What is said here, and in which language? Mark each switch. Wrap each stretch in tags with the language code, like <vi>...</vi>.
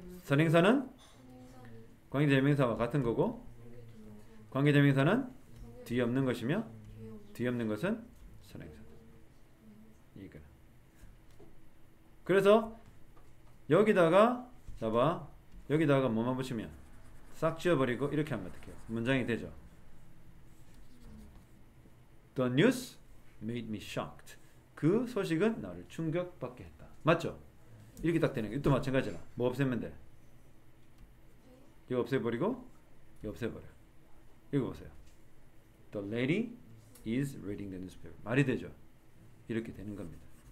<ko>선행사는 관계대명사와 같은 거고 관계대명사는 뒤에 없는 것이며 뒤에 없는 것은 선행사다. 이거. 그래서 여기다가 잡아 여기다가 뭐만 붙이면 싹 지워버리고 이렇게 하면 어떡해요? 문장이 되죠.</ko> <en>The news made me shocked.</en> <ko>그 소식은 나를 충격받게 했다. 맞죠? 이렇게 딱 되는 거. 이것도 마찬가지라. 뭐 없애면 돼? 이거 없애버리고 이거 없애버려. 이거 보세요.</ko> <en>The lady is reading the newspaper.</en> <ko>말이 되죠? 이렇게 되는 겁니다.</ko>